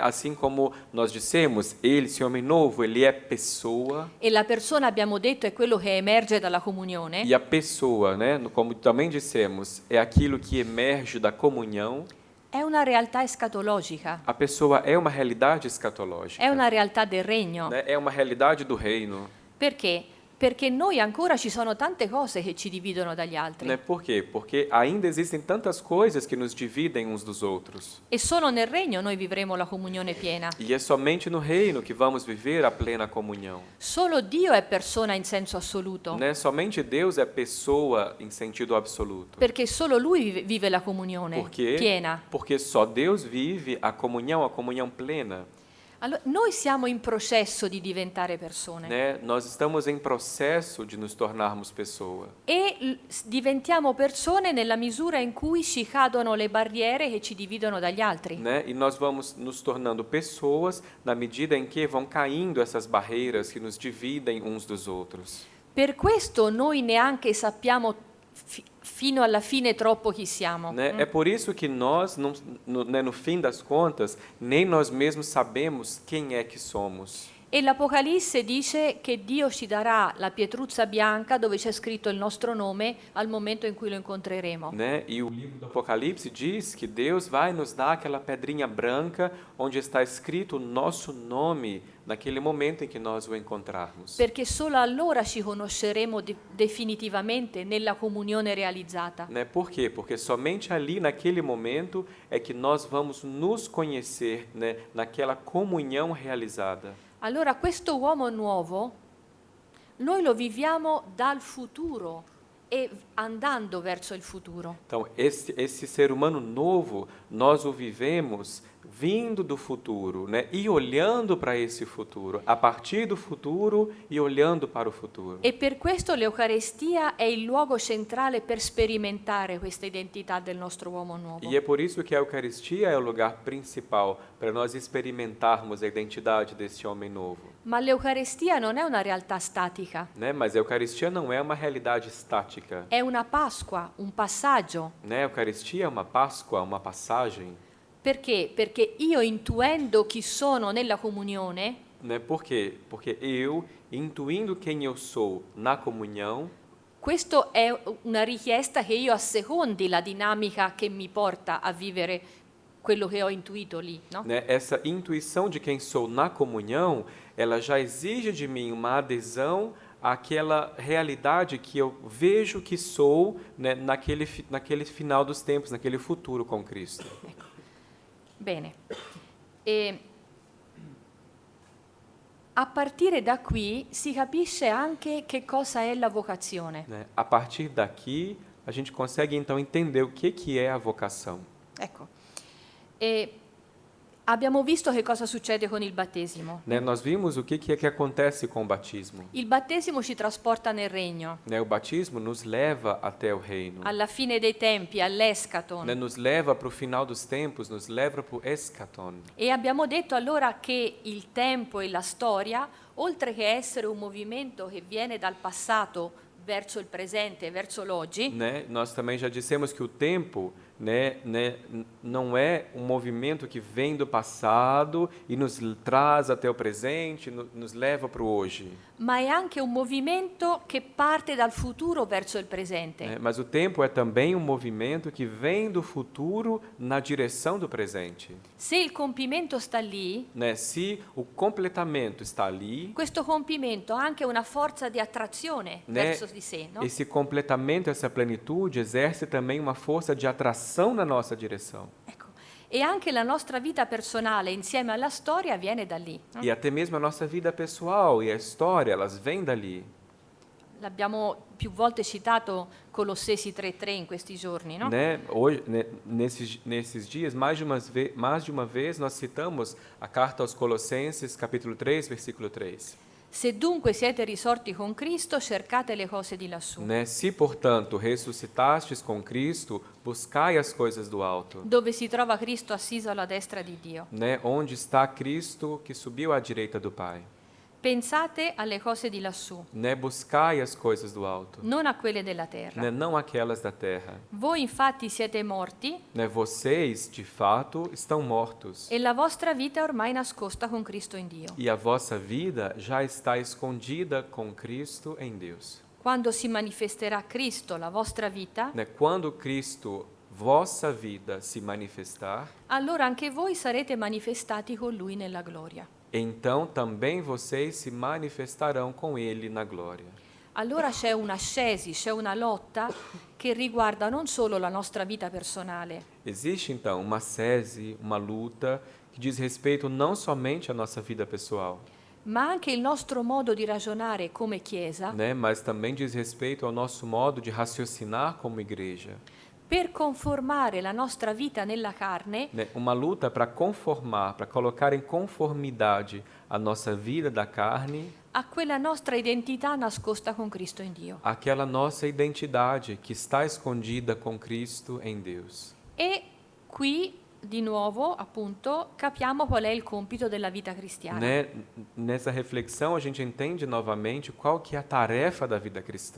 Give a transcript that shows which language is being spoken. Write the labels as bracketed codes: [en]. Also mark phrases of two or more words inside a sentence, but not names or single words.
[pt] Assim como nós dissemos, ele, esse homem novo, ele é pessoa, [it] e la persona, abbiamo detto, è quello che emerge dalla comunione, [pt] e a pessoa, né, como também dissemos, é aquilo que emerge da comunhão. [it] è una realtà escatologica, [pt] A pessoa é uma realidade escatológica, [it] è una realtà del regno. [pt] né? É uma realidade do reino. [it] Perché? Perché noi ancora ci sono tante cose che ci dividono dagli altri. [pt] Né? Por quê? Porque ainda existem tantas coisas que nos dividem uns dos outros. [it] E solo nel regno noi vivremo la comunione piena. [pt] E é somente no reino que vamos viver a plena comunhão. [it] Solo Dio è persona in senso assoluto, [pt] Né? Somente Deus é pessoa em sentido absoluto. [it] perché solo Lui vive la comunione [pt] Por quê? [it] piena. [pt] Porque só Deus vive a comunhão plena. [it] Allora, noi siamo in processo di diventare persone [pt] Né? Nós estamos em processo de nos tornarmos pessoa. [it] e diventiamo persone nella misura in cui ci cadono le barriere che ci dividono dagli altri. [pt] Né? E nós vamos nos tornando pessoas na medida em que vão caindo essas barreiras que nos dividem uns dos outros. [it] Per questo noi neanche sappiamo fino alla fine troppo chi siamo. [pt] Né? É por isso que nós, no fim das contas, nem nós mesmos sabemos quem é que somos. [it] E l'Apocalisse dice che Dio ci darà la pietruzza bianca dove c'è scritto il nostro nome al momento in cui lo incontreremo. [pt] Né? E o livro do Apocalipse diz que Deus vai nos dar aquela pedrinha branca onde está escrito o nosso nome naquele momento em que nós o encontrarmos. [it] Perché solo allora ci conosceremo definitivamente nella comunione realizzata. [pt] Né? Por quê? Porque somente ali, naquele momento, é que nós vamos nos conhecer, né? Naquela comunhão realizada. [it] Allora questo uomo nuovo noi lo viviamo dal futuro e andando verso il futuro. [pt] Então, esse ser humano novo, nós o vivemos vindo do futuro, né? E olhando para esse futuro, a partir do futuro e olhando para o futuro. [it] E per questo l'Eucaristia è il luogo centrale per sperimentare questa identità del nostro uomo nuovo. [pt] E é por isso que a Eucaristia é o lugar principal para nós experimentarmos a identidade desse homem novo. [it] Ma l'Eucaristia non è una realtà statica, [pt] Né? Mas a Eucaristia não é uma realidade estática. [it] è una Pasqua, un passaggio. [pt] Né? A Eucaristia é uma Páscoa, uma passagem. [it] Perché? Perché io intuendo chi sono nella comunione, [pt] Né? Por quê? Porque eu, intuindo quem eu sou na comunhão, [it] questo è una richiesta che io assecondi la dinamica che mi porta a vivere quello che ho intuito lì, no? [pt] né? Essa intuição de quem sou na comunhão, ela já exige de mim uma adesão àquela realidade que eu vejo que sou, né? naquele final dos tempos, naquele futuro com Cristo. [it] Bene. E a partire da qui si capisce anche che cosa è la vocazione. [pt] Né? A partir daqui, a gente consegue então entender o que é a vocação. [it] Ecco. E abbiamo visto che cosa succede con il battesimo. [pt] Né? Nós vimos o que é que acontece com o batismo. [it] Il battesimo ci trasporta nel regno, [pt] Né? O batismo nos leva até o reino. [it] alla fine dei tempi, all'eschaton. [pt] Né? Nos leva para o final dos tempos, nos leva para o eschaton. [it] E abbiamo detto allora che il tempo e la storia, oltre che essere un movimento che viene dal passato verso il presente, verso l'oggi, [pt] Né? Nós também já dissemos que o tempo, não é um movimento que vem do passado e nos traz até o presente, nos leva para o hoje. [it] ma è anche un movimento che parte dal futuro verso il presente. [pt] Né? Mas o tempo é também um movimento que vem do futuro na direção do presente. [it] Se il compimento sta lì, [pt] Né? Se o completamento está ali, [it] questo compimento ha anche una forza di attrazione [pt] né? [it] verso di sé, no? [pt] Esse completamento, essa plenitude exerce também uma força de atração na nossa direção. [it] Ecco. E anche la nostra vita personale insieme alla storia viene da lì. No? [pt] E até mesmo a nossa vida pessoal e a história, elas vêm dali. [it] L'abbiamo più volte citato Colossesi 3:3 in questi giorni, no? [pt] Né? Hoje, né, nesses dias, mais de uma vez, nós citamos a carta aos Colossenses, capítulo 3, versículo 3. [it] Se dunque siete risorti con Cristo, cercate le cose di lassù, [pt] Né? Se, portanto, ressuscitastes com Cristo, buscai as coisas do alto, [it] dove si trova Cristo assiso alla destra di Dio. [pt] né? Onde está Cristo que subiu à direita do Pai. [it] pensate alle cose di lassù, [pt] né buscai as coisas do alto, [it] non a quelle della terra. [pt] né não aquelas da terra. [it] Voi infatti siete morti [pt] Né vocês, de fato, estão mortos, [it] e la vostra vita è ormai nascosta con Cristo in Dio. [pt] e a vossa vida já está escondida com Cristo em Deus. [it] Quando si manifesterà Cristo, la vostra vita, [pt] Né? Quando Cristo, vossa vida, se manifestar, [it] allora anche voi sarete manifestati con Lui nella gloria. [pt] então também vocês se manifestarão com Ele na glória. [it] Allora c'è un'ascesi, c'è una lotta che riguarda non solo la nostra vita personale, [pt] Existe então uma sese, uma luta que diz respeito não somente à nossa vida pessoal, [it] ma anche il nostro modo di ragionare come Chiesa [pt] né? Mas também diz respeito ao nosso modo de raciocinar como igreja. [it] per conformare la nostra vita nella carne [pt] Né? Uma luta para conformar, para colocar em conformidade a nossa vida da carne [it] a quella nostra identità nascosta con Cristo in Dio. [pt] àquela nossa identidade que está escondida com Cristo em Deus. [it] E qui di nuovo, appunto, capiamo qual è il compito della vita cristiana. [pt] Né? Nessa reflexão a gente entende novamente qual que é a tarefa da vida cristã.